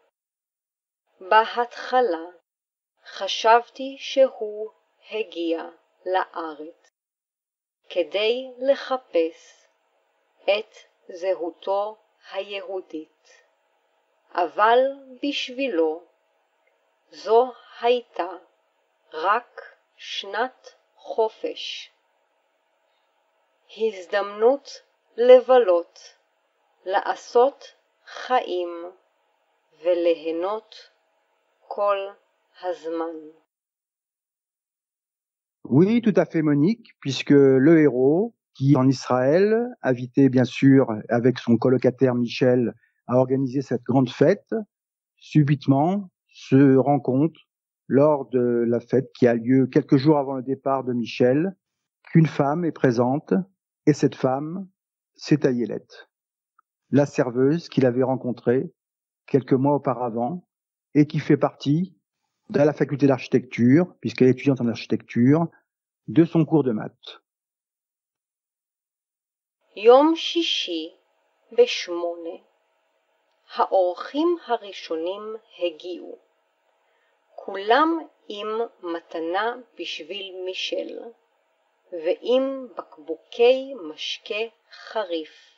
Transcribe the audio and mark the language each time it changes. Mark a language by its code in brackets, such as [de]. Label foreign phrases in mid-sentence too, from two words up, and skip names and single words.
[he] בהתחלה חשבתי שהוא הגיע לארץ כדי לחפש את זהותו היהודית, אבל בשבילו זו הייתה רק שנת חופש, הזדמנות לבלות, לעשות חיים וליהנות כל הזמן. [fr] Oui, tout à fait, Monique, puisque le héros, qui en Israël, invité bien sûr avec son colocataire Michel à organiser cette grande fête, subitement se rend compte, lors de la fête qui a lieu quelques jours avant le départ de Michel, qu'une femme est présente, et cette femme, c'est Ayelet, la serveuse qu'il avait rencontrée quelques mois auparavant, et qui fait partie de la faculté d'architecture, puisqu'elle est étudiante en architecture, de son cours de maths. [he] יום שישי ב8, האורחים הראשונים הגיעו, כולם עם מתנה בשביל מישל, ועם בקבוקי משקה חריף.